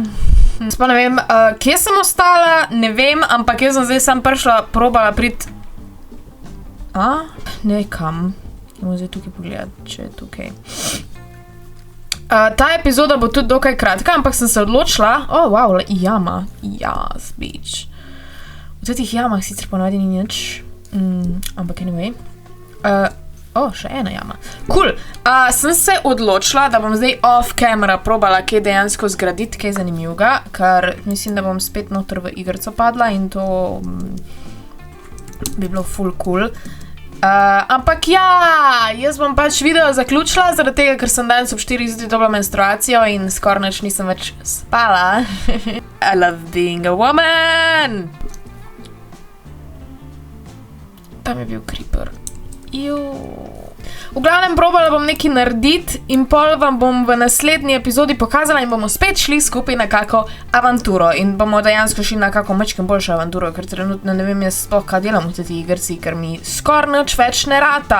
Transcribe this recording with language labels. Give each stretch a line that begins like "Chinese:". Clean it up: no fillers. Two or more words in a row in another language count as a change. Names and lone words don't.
Slovenian: Sploh ne vem, kje sem ostala, ne vem, ampak jaz sem zdaj sam prišla, probala priti. Nekam. Bomo zdaj tukaj pogledati, če je tukaj. Ta epizoda bo tudi dokaj kratka, ampak sem se odločila. Wow, jama.
English: Yes, bitch.
Slovenian: V teh jamah sicer ponovadi ni nič. Ampak anyway. Še ena jama. Cool. Sem se odločila, da bom zdaj
English: off camera
Slovenian: probala kaj dejansko zgraditi, kaj zanimivega, ker mislim, da bom spet noter v igrico padla in to bi bilo full cool. Ampak ja, jaz bom pač video zaključila, zaradi tega, ker sem danes ob 4 zjutraj dobila menstruacijo in skoraj nič nisem več spala.
English: I love being a woman!
Slovenian: Tam je bil creeper. V glavnem probala bom nekaj narediti in pol vam bom v naslednji epizodi pokazala in bomo spet šli skupaj na kako avanturo in bomo dejansko šli na kako mačkem boljšo avanturo, ker trenutno ne vem jaz sploh, kaj delam v tej igrci, ker mi skoraj nič več ne rata.